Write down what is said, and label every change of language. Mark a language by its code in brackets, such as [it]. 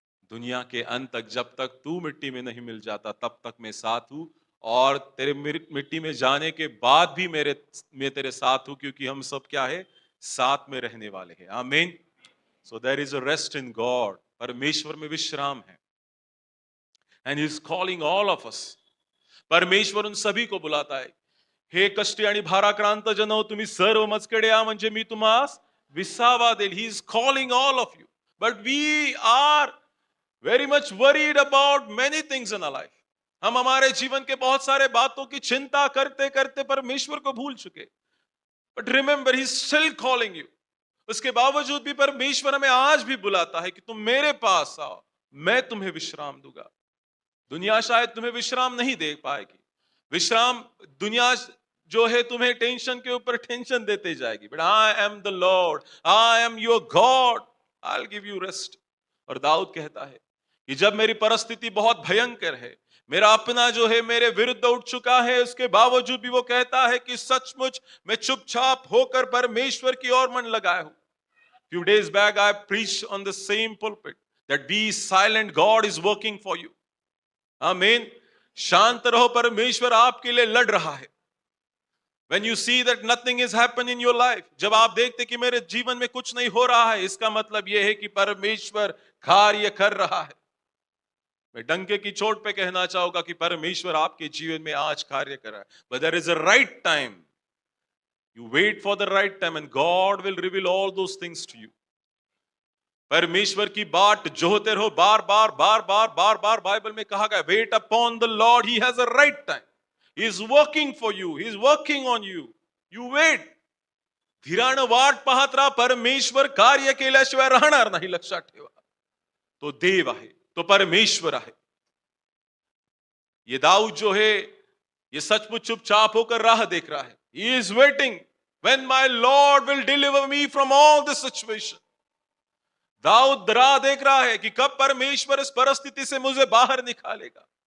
[hi] दुनिया के अंत तक, जब तक तू मिट्टी में नहीं मिल जाता तब तक मैं साथ हूं। और तेरे मिट्टी में जाने के बाद भी मैं तेरे साथ हूं, क्योंकि हम सब क्या है, साथ में रहने वाले हैं। आमीन। [en] so there is a rest in God, [hi] परमेश्वर में विश्राम है। [en] And he is calling all of us. [hi] परमेश्वर उन सभी को बुलाता है, [mr] हे कष्टी आणि भाराक्रांत जन हो, तुम्ही सर्व मजकडे या, म्हणजे मी तुम्हास विसावा देईल। [en] He is calling all of you, but we are very much worried about many things in our life. [hi] हम हमारे जीवन के बहुत सारे बातों की चिंता करते करते परमेश्वर को भूल चुके। [en] But remember, he still calling you. [hi] उसके बावजूद भी परमेश्वर हमें आज भी बुलाता है कि तुम मेरे पास आओ, मैं तुम्हें विश्राम दूंगा। दुनिया शायद तुम्हें विश्राम नहीं दे पाएगी। विश्राम, दुनिया जो है तुम्हें टेंशन के ऊपर टेंशन देते जाएगी, [en] But I am the Lord, I am your God, I will give you rest. [hi] और दाऊद कहता है कि जब मेरी परिस्थिति बहुत भयंकर है, मेरा अपना जो है मेरे विरुद्ध उठ चुका है, उसके बावजूद भी वो कहता है कि सचमुच मैं चुपचाप होकर परमेश्वर की ओर मन लगाया हूं। [en] Few days back I preached on the same pulpit that be silent, God is working for you. [hi] आमीन। शांत रहो, परमेश्वर आपके लिए लड़ रहा है। [en] When you see that nothing is happening in your life, [hi] जब आप देखते कि मेरे जीवन में कुछ नहीं हो रहा है, इसका मतलब यह है कि परमेश्वर कार्य कर रहा है। मैं डंके की चोट पे कहना चाहूंगा कि परमेश्वर आपके जीवन में आज कार्य कर रहा है। [en] But there is a right time. You wait for the right time and God will reveal all those things to you. [hi] परमेश्वर की बाट जोहते रहो, बार बार बार बार बार बार बाइबल में कहा गया, [en] Wait upon the Lord, he has a right time, he is working for you, he is working on you, you wait. [mr] धीरानं वाट पाहत राहा, परमेश्वर कार्य केल्याशिवाय राहणार नाही, लक्षात ठेवा। तो देव आहे, तो परमेश्वर आहे। [hi] ये दाऊद जो है, ये सचमुच चुपचाप होकर राह देख रहा है। [en] He is waiting when my Lord will deliver me from all this situation. [hi] Dawood राह देख रहा है कि कब परमेश्वर इस परिस्थिति से मुझे बाहर निकालेगा।